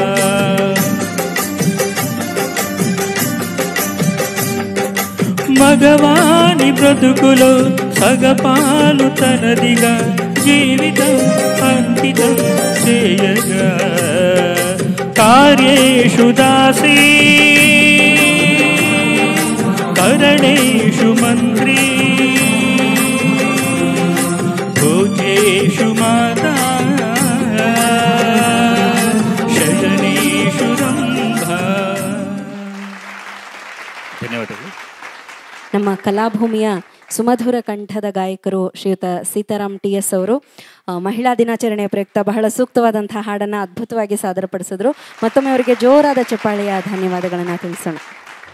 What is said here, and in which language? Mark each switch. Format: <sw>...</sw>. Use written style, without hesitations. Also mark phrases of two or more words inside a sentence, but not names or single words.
<te>మగవాని బ్రతుకులో సగపాలు తనదిగా జీవితం అంకితం చేయగా</te> <sa>కార్యేషు దాసీ కరణేషు మంత్రీ భోజేషు మాతా శయనేషు ರಂಭಾ.</sa> <kn>ಧನ್ಯವಾದಗಳು. ನಮ್ಮ ಕಲಾಭೂಮಿಯ ಸುಮಧುರ ಕಂಠದ ಗಾಯಕರು ಶ್ರೀಯುತ ಸೀತಾರಾಮ್ TS ಅವರು ಮಹಿಳಾ ದಿನಾಚರಣೆಯ ಪ್ರಯುಕ್ತ ಬಹಳ ಸೂಕ್ತವಾದಂತಹ ಹಾಡನ್ನು ಅದ್ಭುತವಾಗಿ ಸಾದರಪಡಿಸಿದ್ರು. ಮತ್ತೊಮ್ಮೆ ಅವರಿಗೆ ಜೋರಾದ ಚಪ್ಪಾಳೆಯ ಧನ್ಯವಾದಗಳನ್ನು ತಿಳಿಸೋಣ.</kn>